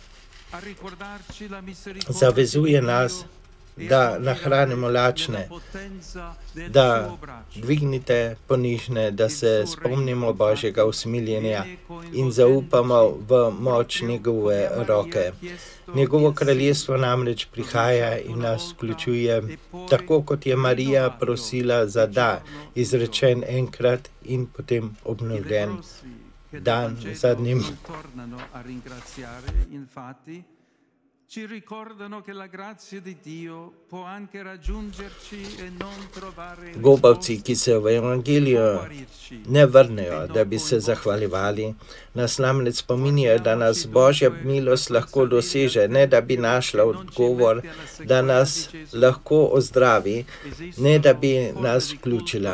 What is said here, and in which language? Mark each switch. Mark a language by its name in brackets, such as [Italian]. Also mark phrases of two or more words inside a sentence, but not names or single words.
[Slovenian] Zavezuje nas, da nahranimo lačne, da dvignite ponižne, da se spomnimo Božjega usmiljenja in zaupamo v moč njegove roke. Njegovo kraljestvo namreč prihaja in nas vključuje, tako kot je Marija prosila za da, izrečen enkrat in potem obnovljen dan za dnem. [Italian] Ci ricordano che la grazia di Dio può anche raggiungerci e non trovare [Slovenian] Gobavci, ki se v evangeliju ne vrnejo, da bi se zahvaljevali, nas namreč spominjajo, da nas Božja milost lahko doseže, ne da bi našla odgovor, da nas lahko ozdravi, ne da bi nas vključila.